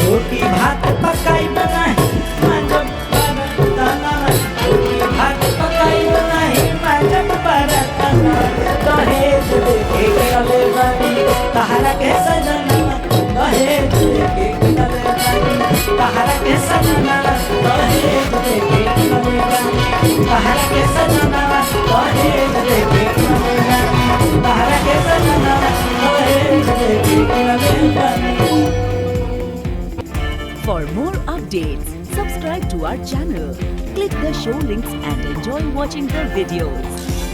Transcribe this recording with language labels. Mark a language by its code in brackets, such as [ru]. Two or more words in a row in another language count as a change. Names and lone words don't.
[bho] रोटी भात पकाई बनाई मांजब बरतना, रोटी भात पकाई बनाई मांजब बरतना, दहेज देके किनले बानी तोहरा के सजना, दहेज देके किनले बानी तोहरा के सजना, दहेज देके किनले बानी तोहरा के सजना, दहेज देके किनले बानी तोहरा के सजना, दहेज देके किनले बानी। [en] For more updates, subscribe to our channel, click the show links and enjoy watching the videos.